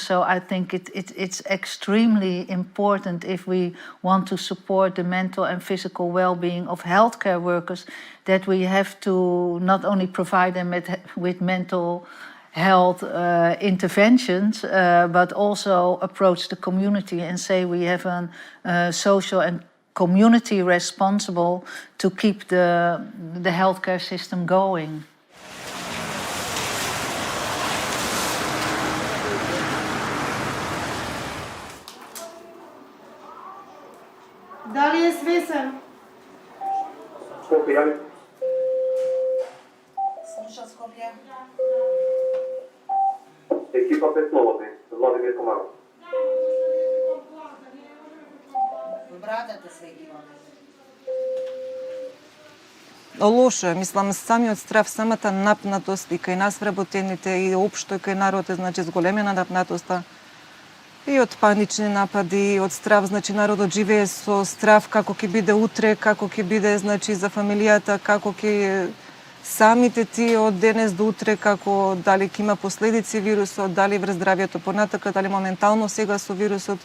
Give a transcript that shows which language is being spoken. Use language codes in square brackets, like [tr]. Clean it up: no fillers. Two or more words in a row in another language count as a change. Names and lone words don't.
[en] So I think it's extremely important if we want to support the mental and physical well-being of healthcare workers, that we have to not only provide them with mental health interventions, but also approach the community and say we have a social and community responsible to keep the healthcare system going. [sr] Da li je svesen? Skopje, javi. Sluša Skopje. [mk] Ekipa 5 Новоти, Владимир Комаров. Обратете се екипа. Лошо е, мислам, самиот страв, самата напнатост и кај нас вработените и општо и кај народот, значи зголемена напнатоста и од панични напади, и од страв, значи народот живее со страв како ќе биде утре, како ќе биде, значи за фамилијата, како ќе самите ти од денес до утре, како дали ќе има последици вирусот, дали врз здравјето понатака, дали моментално сега со вирусот.